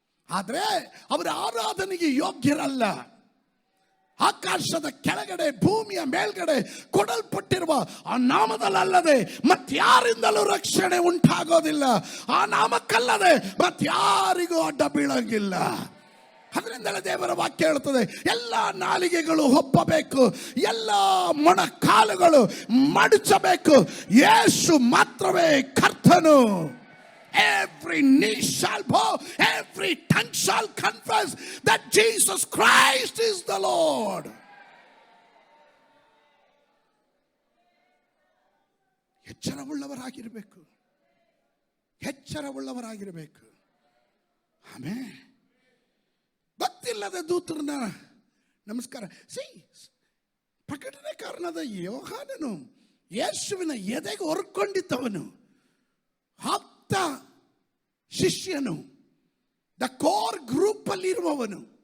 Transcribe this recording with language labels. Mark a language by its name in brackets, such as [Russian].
[Kannada] ಆದರೆ ಅವರ ಆರಾಧನೆಗೆ ಯೋಗ್ಯರಲ್ಲ. ಆಕಾಶದ ಕೆಳಗಡೆ, ಭೂಮಿಯ ಮೇಲ್ಗಡೆ ಕೊಡಲ್ಪಟ್ಟಿರುವ ಆ ನಾಮದಲ್ಲದೆ ಮತ್ಯಾರಿಂದಲೂ ರಕ್ಷಣೆ ಉಂಟಾಗೋದಿಲ್ಲ. ಆ ನಾಮಕ್ಕಲ್ಲದೆ ಮತ್ಯಾರಿಗೂ ಅಡ್ಡ ಬೀಳಂಗಿಲ್ಲ. ಅದರಿಂದಲೇ ದೇವರ ವಾಕ್ಯ ಹೇಳುತ್ತದೆ, ಎಲ್ಲ ನಾಲಿಗೆಗಳು ಒಪ್ಪಬೇಕು, ಎಲ್ಲ ಮೊಣಕಾಲುಗಳು ಮಡಚಬೇಕು, ಯೇಸು ಮಾತ್ರವೇ ಕರ್ತನು. [English] Every knee shall bow, every tongue shall confess that Jesus Christ is the Lord. [Kannada] ಎಚ್ಚರವುಳ್ಳವರಾಗಿರಬೇಕು, ಎಚ್ಚರವುಳ್ಳವರಾಗಿರಬೇಕು. ಆಮೇಲೆ ಭಕ್ತಿಲ್ಲದ ದೂತರನ್ನ ನಮಸ್ಕಾರ. ಪ್ರಕಟಣೆಕಾರನಾದ ಯೋಹಾನನು ಯೇಸುವಿನ ಎದೆಗೆ ಹೊರ್ಕೊಂಡಿದ್ದವನು, ಆಪ್ತ ಶಿಷ್ಯನು, ದ ಕೋರ್ ಗ್ರೂಪ್ ಅಲ್ಲಿ ಇರುವವನು.